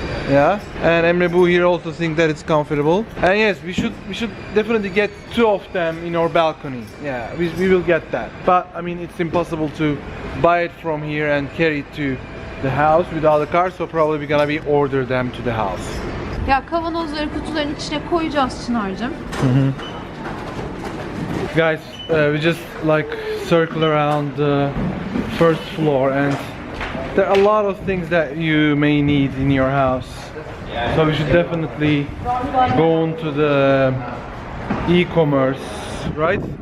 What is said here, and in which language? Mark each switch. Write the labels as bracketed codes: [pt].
[en] Yeah, and Emre Boo here also think that it's comfortable. And yes, we should definitely get 2 of them in our balcony. Yeah, we will get that. But I mean, it's impossible to buy it from here and carry it to the house without a car, so probably we're gonna be order them to the house. [tr] Ya kavanozları kutuların içine koyacağız Çınar'cığım. [en] Guys, we just like circle around the first floor, and there are a lot of things that you may need in your house. So we should definitely go into the e-commerce, right?